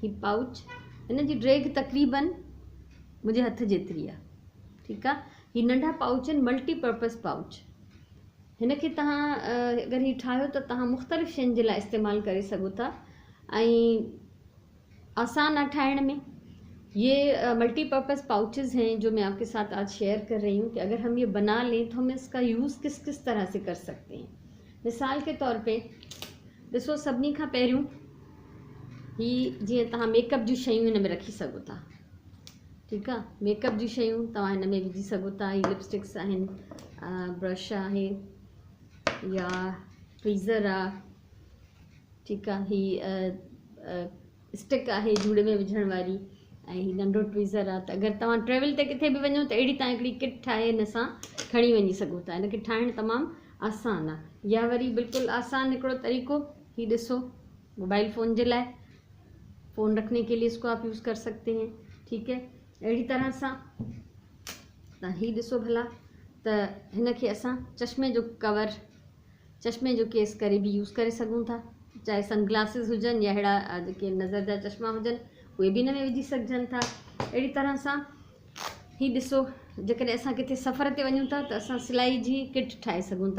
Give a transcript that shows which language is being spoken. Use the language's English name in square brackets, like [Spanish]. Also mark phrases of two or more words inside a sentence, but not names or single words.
[Sindhi] ही पाउच हिन जी ड्रैग तक़रीबन मुंहिंजे हथ जेतिरी आहे, ठीकु आहे। ही नंढा पाउच आहिनि, मल्टीपर्पज़ पाउच। हिन खे तव्हां अगरि ही ठाहियो त तव्हां मुख़्तलिफ़ शयुनि जे लाइ इस्तेमालु करे सघो था ऐं आसान आहे ठाहिण में। [Hindi] ये मल्टीपर्पज़ पाउचेस हैं जो मैं आपके साथ आज शेयर कर रही हूँ कि अगर हम ये बना लें तो हम इसका यूज़ किस किस तरह से कर सकते हैं। मिसाल के तौर पे [Sindhi] ॾिसो, सभिनी खां पहिरियों ही जीअं तव्हां मेकअप जूं शयूं हिन में रखी सघो था, ठीकु आहे। मेकअप जूं शयूं तव्हां हिन में विझी सघो था। ही लिपस्टिक्स आहिनि, ब्रश आहे या ट्वीज़र आहे, ठीकु आहे। ही स्टिक आहे जूड़े में विझण वारी, ऐं ही नंढो ट्वीज़र आहे। त अगरि तव्हां ट्रेवल ते किथे बि वञो त अहिड़ी तव्हां हिकिड़ी किट ठाहे हिन सां खणी वञी सघो था। हिन खे ठाहिणु तमामु आसान आहे। या वरी बिल्कुलु आसान हिकिड़ो तरीक़ो, ही ॾिसो, मोबाइल फ़ोन जे लाइ, [Hindi] फ़ोन रखने के लिए इसको आप यूज़ कर सकते हैं, ठीक है। [Sindhi] अहिड़ी तरह सां त ही ॾिसो भला, त हिन खे असां चश्मे जो कवर, चश्मे जो केस करे बि यूज़ करे सघूं था। चाहे सनग्लासिस हुजनि या अहिड़ा जेके नज़र जा चश्मा हुजनि, उहे बि हिन में विझी सघजनि था। अहिड़ी तरह सां ही ॾिसो, जेकॾहिं असां किथे सफ़र ते वञूं था त असां सिलाई जी किट ठाहे सघूं था।